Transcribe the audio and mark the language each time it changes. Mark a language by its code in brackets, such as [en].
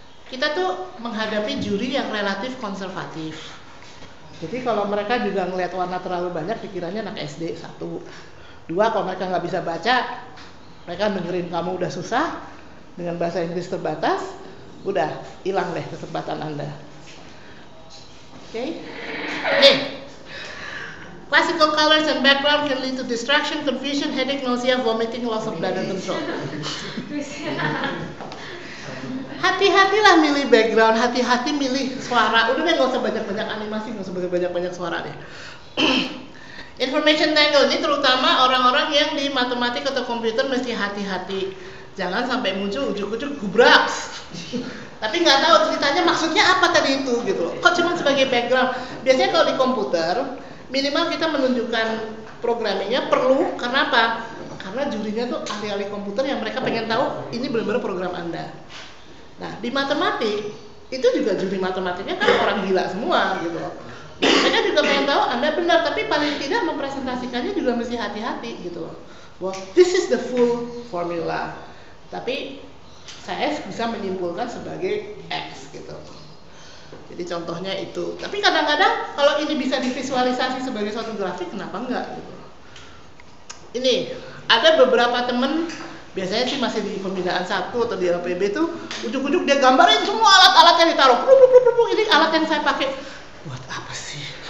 [id] Kita tuh menghadapi juri yang relatif konservatif. Jadi kalau mereka juga ngelihat warna terlalu banyak, pikirannya anak SD 1. 2, kalau mereka nggak bisa baca, mereka dengerin kamu udah susah dengan bahasa Inggris terbatas, udah hilang deh kesempatan Anda. Oke? [en] Nih, classical colors and background can lead to distraction, confusion, headache, nausea, vomiting, loss of bladder control. [id] Hati-hatilah milih background, hati-hati milih suara. Udah deh, nggak usah banyak-banyak animasi, nggak usah banyak-banyak suara deh. Information tangle ini terutama orang-orang yang di matematik atau komputer mesti hati-hati. Jangan sampai muncul ujuk-ujuk gubraks. Tapi nggak tahu ceritanya maksudnya apa tadi itu gitu loh. Kok cuma sebagai background? Biasanya kalau di komputer minimal kita menunjukkan programmingnya perlu, karena apa? Karena jurinya tuh ahli-ahli komputer yang mereka pengen tahu ini benar-benar program Anda. Nah, di matematik itu juga juri matematiknya kan orang gila semua gitu loh. Mereka juga pengen tahu Anda benar, tapi paling tidak mempresentasikannya juga mesti hati-hati gitu loh. [en] Well, this is the full formula. [id] Tapi saya bisa menyimpulkan sebagai X gitu. Jadi contohnya itu. Tapi kadang-kadang kalau ini bisa divisualisasi sebagai suatu grafik, kenapa enggak gitu. Ini ada beberapa temen, biasanya sih masih di pembinaan 1 atau di LPB tuh ujuk-ujuk dia gambarin semua alat-alat yang ditaruh. Ini alat yang saya pakai. Buat apa sih?